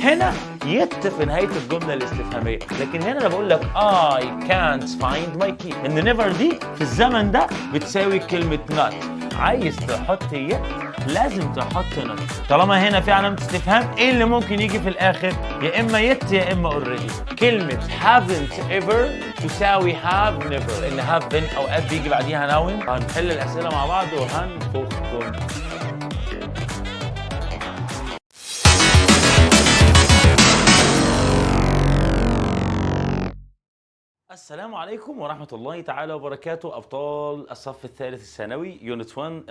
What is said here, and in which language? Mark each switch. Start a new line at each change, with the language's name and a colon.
Arabic: هنا يت في نهاية الجملة الاستفهامية، لكن هنا أنا بقول لك
English: I can't find my key.
Arabic: إن never دي في الزمن ده بتساوي كلمة not. عايز تحط يت لازم تحط نوت. طالما هنا في علامة استفهام، ايه اللي ممكن يجي في الاخر؟ يا اما يت يا اما already. كلمة haven't ever تساوي have never، لان have been اوقات بيجي بعديها noun. هنحل الاسئلة مع بعض وهنفخهم. السلام عليكم ورحمة الله تعالى وبركاته. أبطال الصف الثالث الثانوي يونت 1.